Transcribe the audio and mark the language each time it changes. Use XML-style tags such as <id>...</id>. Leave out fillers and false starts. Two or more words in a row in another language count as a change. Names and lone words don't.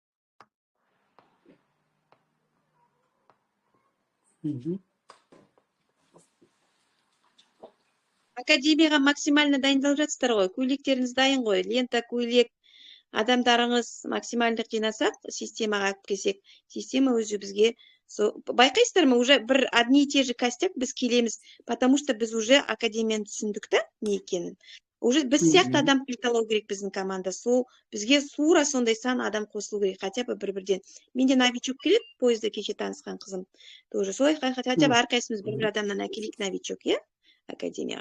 <kk>Академияға максимально дайындалып жатсыздар ғой. Көйлектеріңіз дайын ғой. Лента, көйлек, адамдарыңыз максималдық жинасақ, системаға келсек, система өзі бізге байқайсыздар ма, уже бір</kk> <ru>одни и те же костяк</ru> <kk>біз келеміз,</kk> <ru>потому что</ru> <kk>біз уже академияны түсіндік та не екенін. Уже біз сияқты адам қайталау керек біздің команда. Сол бізге сура сондай сан адам қосылу керек,</kk> <ru>хотя бы</ru> <kk>бір-бірден. Менде новичок келеді, поезда кеше танысқан қызым. Тоже солай,</kk> <ru>хотя бы</ru> <kk>әрқайсымыз бір адамнан әкелейік новичок, иә, академияға.</kk>